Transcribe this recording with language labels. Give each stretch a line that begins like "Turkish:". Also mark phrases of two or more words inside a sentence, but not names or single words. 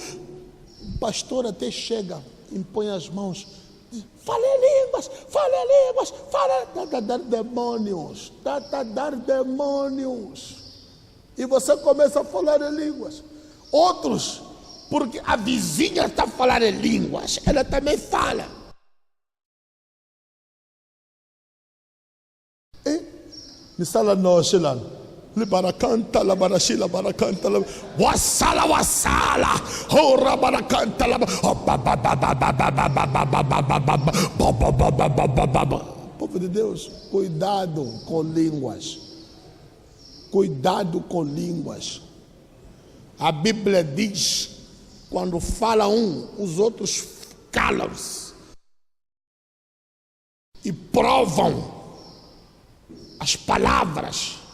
Portuguese: O pastor até chega, impõe as mãos, diz, fala em línguas, está a dar demônios, está a dar demônios. E você começa a falar em línguas. Outros, porque a vizinha está a falar em línguas, ela também fala. Nisala no shilano. Libarakanta la barashila barakanta la wasala hora barakanta la povo de Deus, cuidado com línguas. Cuidado com línguas. A Bíblia diz, quando fala um, os outros calam-se e provam as palavras.